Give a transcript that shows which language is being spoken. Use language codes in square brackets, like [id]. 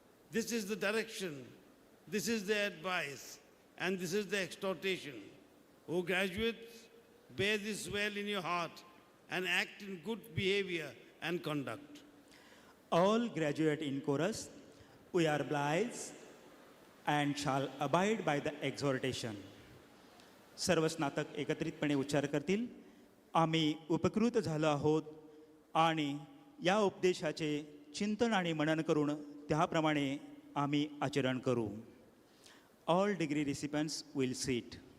[en] This is the direction, this is the advice, and this is the exhortation. O graduates, bear this well in your heart and act in good behavior and conduct. All graduate in chorus, we are obliged and shall abide by the exhortation. [mr] सर्व स्नातक एकत्रितपणे उच्चार करतील. आम्ही उपकृत झालो आहोत आणि या उपदेशाचे चिंतन आणि मनन करून त्याप्रमाणे आम्ही आचरण करू. [en] All degree recipients will seat.